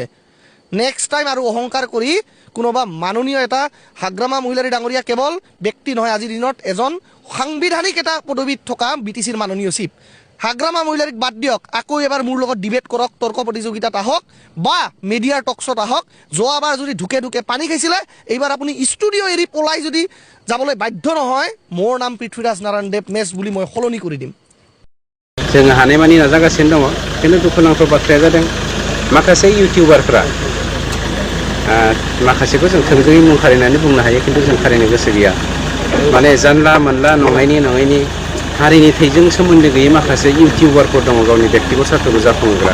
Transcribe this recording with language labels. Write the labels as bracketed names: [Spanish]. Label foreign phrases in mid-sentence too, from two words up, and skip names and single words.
[English] next time [Assamese] আৰু অহংকাৰ কৰি কোনোবা মাননীয় এটা হাগ্ৰামা মহিলাৰী ডাঙৰীয়া কেৱল ব্যক্তি নহয়, আজিৰ দিনত এজন সাংবিধানিক এটা পদবীত থকা বিটিচিৰ মাননীয় চিফ। হাগ্ৰামা মহিলাৰীক বাদ দিয়ক, আকৌ এবাৰ মোৰ লগত ডিবেট কৰক, তৰ্ক প্ৰতিযোগিতাত আহক বা মিডিয়াৰ টকশ্বত আহক। যোৱাবাৰ যদি ঢুকে ঢুকে পানী খাইছিলে, এইবাৰ আপুনি ষ্টুডিঅ' এৰি পলাই যদি যাবলৈ বাধ্য নহয়, মোৰ নাম পৃথ্বীৰাজ নাৰায়ণ দেৱ মেছ বুলি মই সলনি কৰি দিম। [Bodo] जों हानायमानि नाजागासिनो दङ, खिन्थु दुखुनांथाव बाथ्राया जादों माखासे इउटिउबारफ्रा माखासेखौ जों थोंजोङै मुं खारिनानै बुंनो हायो, खिन्थु जों खारिनो गोसो गैया। माने जानला मोनला नङैनि हारिनि थैजों सोमोन्दो गैयै माखासे इउटिउबारफोर दङ गावनि बेक्तिगत सार्थखौ जाफुंहोग्रा।